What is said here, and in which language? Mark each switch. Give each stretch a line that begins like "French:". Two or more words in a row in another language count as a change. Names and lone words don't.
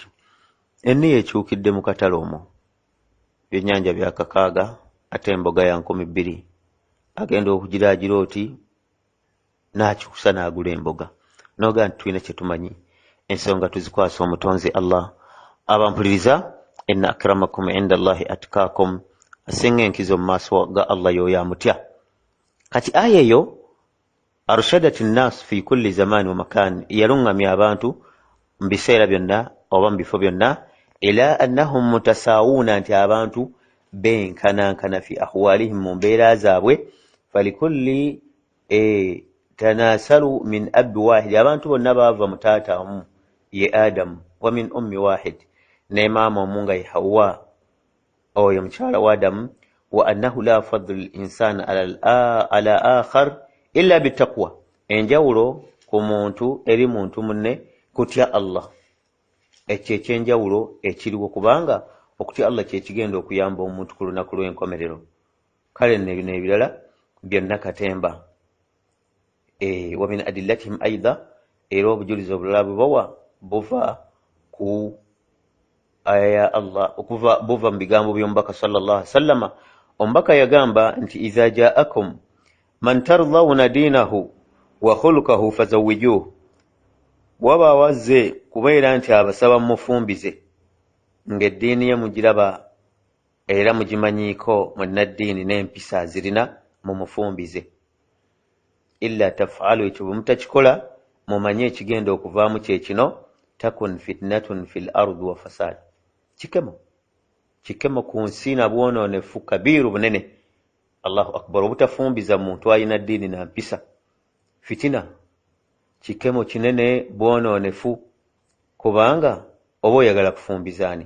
Ganda: Enni yekyukidde mu katale omwo, ebyennyanja byakakaaga ate emboga ya 200. Agenda okugiraagira oti n'akyusa n'agula emboga. N'oga nti tulina kye tumanyi, ensonga tuzikwasa omutonzi Allah. Abampuliriza,
Arabic: إن أكرمكم عند الله أتقاكم,
Ganda: asinga enkizo mu maaso ga Allah y'oyo amutya. Kati aya eyo
Arabic: أرشدت الناس في كل زمان ومكان,
Ganda: yalungamya abantu mu biseera byonna oba mu bifo byonna,
Arabic: إلا أنهم متساوون,
Ganda: nti abantu benkanankana
Arabic: في أحوالهم,
Ganda: mu mbeera zaabwe.
Arabic: فالكل تناسلوا من أب واحد,
Ganda: abantu bonna baava mu taata omu ye Adamu,
Arabic: ومن أم واحدة,
Ganda: ne maama omu nga ye Hawa, oyo mukyala wa Adamu.
Arabic: وأنه لا فضل لإنسان على آخر إلا بالتقوى,
Ganda: enjawulo ku muntu eri muntu munne kutya Allah. Ekyo ekyenjawulo ekiriwo, kubanga okutya Allah kyekigenda okuyamba omuntu ku lunaku lw'enkomerero. Kale nno bino ebirala byonna katemba.
Arabic: ومن أدلتهم أيضا,
Ganda: era obujulizi obulala bwebawa buva ku aya ya Allah, buva mu bigambo by'omubaka
Arabic: صلى الله عليه وسلم.
Ganda: Omubaka yagamba nti
Arabic: إذا جاءكم من ترضون دينه وخلقه فزوجوه,
Ganda: waba wazze kubeera nti abasaba mufumbize ng'eddiini ye mugiraba era mugimanyiiko munnaddiini n'empisa zirina, mumufumbize.
Arabic: إلا تفعلوا,
Ganda: ekyo bwe mutakikola mumanye ekigenda okuvaamu kye kino,
Arabic: تكن فتنة في الأرض وفساد,
Ganda: kikemo ku nsi na bwonoonefu kabiru bunene.
Arabic: الله أكبر,
Ganda: obutafumbiza muntu alina ddiini na mpisa, fitina kikemo kinene, bwonoonefu, kubanga oba oyagala kufumbizaani.